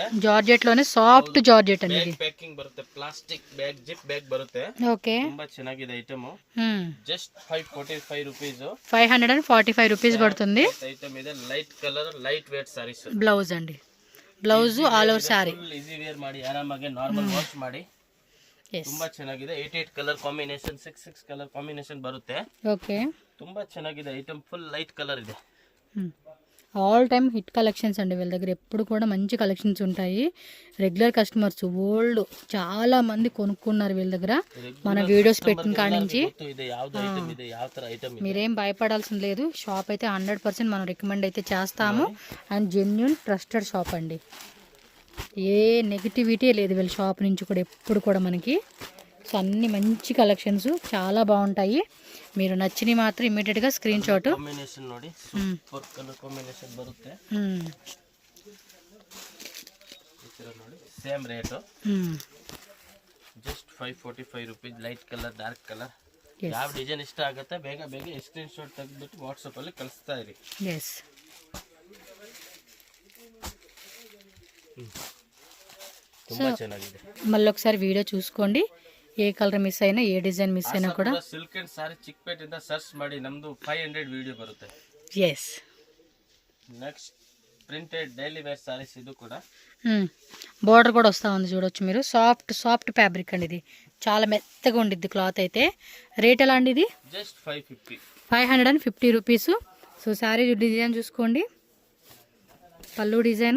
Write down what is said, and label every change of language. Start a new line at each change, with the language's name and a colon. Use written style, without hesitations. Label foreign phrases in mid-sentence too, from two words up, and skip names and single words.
Telugu: జార్జెట్ లోనే
English: soft georgette
Telugu: అండి.
English: bag packing
Kannada: ಬರುತ್ತೆ,
English: plastic bag, zip bag
Kannada: ಬರುತ್ತೆ. ఓకే, ತುಂಬಾ ಚೆನ್ನಾಗಿದೆ ಐಟಮ್. ಜಸ್ಟ್ 545 ರೂಪೀಸ್,
Telugu: 545 రూపీస్ పడుతుంది.
Kannada: ఐటమ్ ಇದೆ,
English: light colour, light weight sarees.
Telugu: బ్లౌజ్ అండి,
English: blouse all over saree. easy wear
Kannada: ಮಾಡಿ ಆರಾಮಾಗಿ
English: normal wash
Kannada: ಮಾಡಿ. ತುಂಬಾ ಚೆನ್ನಾಗಿದೆ. 8
English: colour combination,
Kannada: 6
English: colour combination
Kannada: ಬರುತ್ತೆ. ఓకే, ತುಂಬಾ ಚೆನ್ನಾಗಿದೆ ఐటమ్,
English: full light colour
Kannada: ಇದೆ.
English: all time hit collections
Telugu: అండి వీళ్ళ దగ్గర. ఎప్పుడు కూడా మంచి కలెక్షన్స్ ఉంటాయి.
English: regular customers old
Telugu: చాలా మంది కొనుక్కున్నారు వీళ్ళ దగ్గర, మన వీడియోస్ పెట్టిన కాడి నుంచి. మీరేం భయపడాల్సిన లేదు, షాప్ అయితే 100% మనం రికమెండ్ అయితే చేస్తాము.
English: and genuine trusted shop
Telugu: అండి, ఏ నెగిటివిటీ లేదు వీళ్ళ షాప్ నుంచి కూడా ఎప్పుడు కూడా మనకి. సో అన్ని మంచి కలెక్షన్స్ చాలా బాగుంటాయి. మీరు నచ్చినవి మాత్రం ఇమీడియట్గా
English: screen shot.
Kannada: ಕಾಂಬಿನೇಷನ್ ನೋಡಿ,
English: super colour combination
Kannada: ಬರುತ್ತೆ. ನೋಡಿ
English: same rate,
Kannada: ಜಸ್ಟ್ 545 ರೂಪೀಸ್.
English: light colour, dark colour,
Kannada: ಯಾವ ಡಿಸೈನ್ ಇಷ್ಟ ಆಗುತ್ತೆ ಬೇಗ ಬೇಗ
English: screen shot
Kannada: ತೆಗೆದ್ಬಿಟ್ಟು ವಾಟ್ಸಪ್ ಅಲ್ಲಿ ಕಳಿಸ್ತಾ ಇರಿ. ಎಸ್, ತುಂಬಾ ಚೆನ್ನಾಗಿದೆ.
Telugu: మళ్ళీ ఒకసారి వీడియో చూసుకోండి, ఏ
English: colour miss
Telugu: అయినా ఏ
English: design miss
Telugu: అయినా కూడా.
Kannada: ಸಿಲ್ಕ್ ಅಂಡ್ ಸಾರಿ ಚಿಕ್ಪೇಟ್ ಇಂದ ಸರ್ಚ್ ಮಾಡಿ, ನಮ್ದು 500 ವಿಡಿಯೋ ಬರುತ್ತೆ. ಎಸ್,
English: next printed daily wear sarees.
Telugu: ఇది కూడా బోర్డర్ కూడా వస్తూ ఉంది చూడొచ్చు మీరు.
English: soft fabric
Telugu: అండి, ఇది చాలా మెత్తగా ఉండిద్ది క్లాత్ అయితే. రేట్ ఎలా అండి ఇది? జస్ట్ 550, 550 రూపీస్.
English: so saree design
Telugu: చూసుకోండి, పళ్ళు డిజైను,